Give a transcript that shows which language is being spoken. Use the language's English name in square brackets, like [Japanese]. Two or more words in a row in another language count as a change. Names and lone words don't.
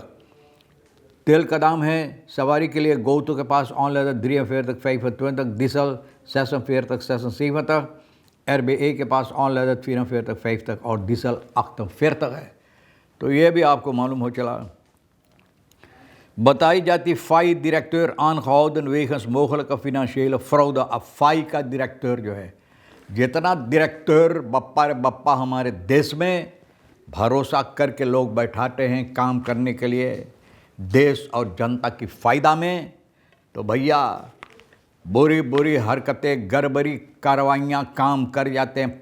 [Caribbean Hindustani] तेल का दाम है सवारी के लिए गोतो के पास ऑनलाइन 43,25, डीजल 46,46, RBA के पास ऑनलाइन 44,50 और डीजल 48 है। तो ये भी आपको मालूम हो चला। बताई जाती [Dutch] फाई डायरेक्टर aangehouden wegens mogelijke financiële fraude। [Caribbean Hindustani] अब फाई का डायरेक्टर जो है, जितना डायरेक्टर बप्पा रे बप्पा हमारे देश में भरोसा करके लोग बैठाते हैं काम करने के लिए देश और जनता की फ़ायदा में, तो भैया बुरी बुरी हरकतें, गड़बड़ी कार्रवाइयाँ काम कर जाते हैं।